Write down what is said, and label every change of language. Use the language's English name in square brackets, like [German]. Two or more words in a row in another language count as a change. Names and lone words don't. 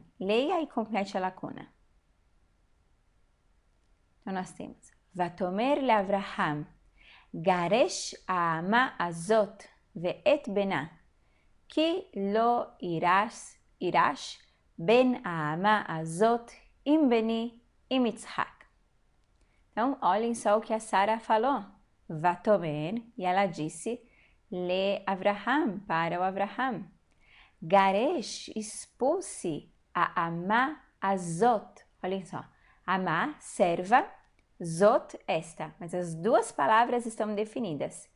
[Portuguese] Leia e complete a lacuna. Então, nós temos, [Hebrew] ויאמר לאברהם גרש האמה הזאת ואת בנה כי לא יירש בן האמה הזאת עם בני עם יצחק. [Portuguese] Então, olhem só o que a Sara falou. Vatomer, e ela disse, [Hebrew] לאברהם, [Portuguese] para o Avraham. Garesh, expulse a [Hebrew] האמה הזאת. [Portuguese] Olhem só, Aama, serva, Zot, esta, mas as duas palavras estão definidas.